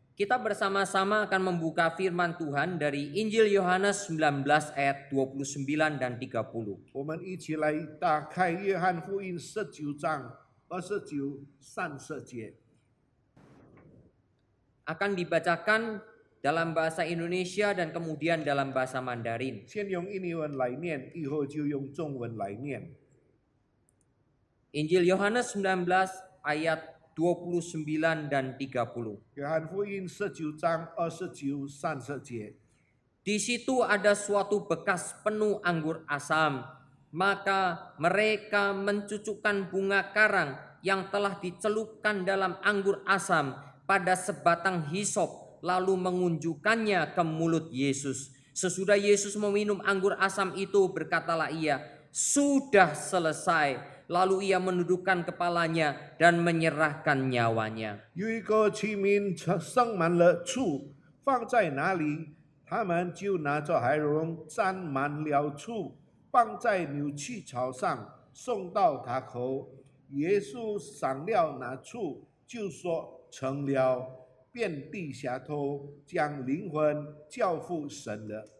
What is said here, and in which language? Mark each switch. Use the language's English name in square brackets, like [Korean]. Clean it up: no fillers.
[Indonesian] Kita bersama-sama akan membuka firman Tuhan dari Injil Yohanes 19 ayat 29 dan 30. [Chinese] 我们一起来打开约翰福音19章29、30节。 [Indonesian] Akan dibacakan dalam bahasa Indonesia dan kemudian dalam bahasa Mandarin. [Chinese] 先用印尼文来念，以后就用中文来念。 [Indonesian] Injil Yohanes 19 ayat 29 dan 30. [Chinese] 约翰福音19章29、30节。 [Indonesian] Di situ ada suatu bekas penuh anggur asam. Maka mereka mencucukkan bunga karang yang telah dicelupkan dalam anggur asam pada sebatang hisop, lalu mengunjukkannya ke mulut Yesus. Sesudah Yesus meminum anggur asam itu, berkatalah ia, "Sudah selesai." Lalu ia menundukkan kepalanya dan menyerahkan nyawanya. [Chinese] 有一个器皿盛满了醋，放在哪里，他们就拿着海蓉沾满了醋，放在牛气槽上，送到他口。耶稣尝了那醋，就说成了，便低下头，将灵魂交付神了。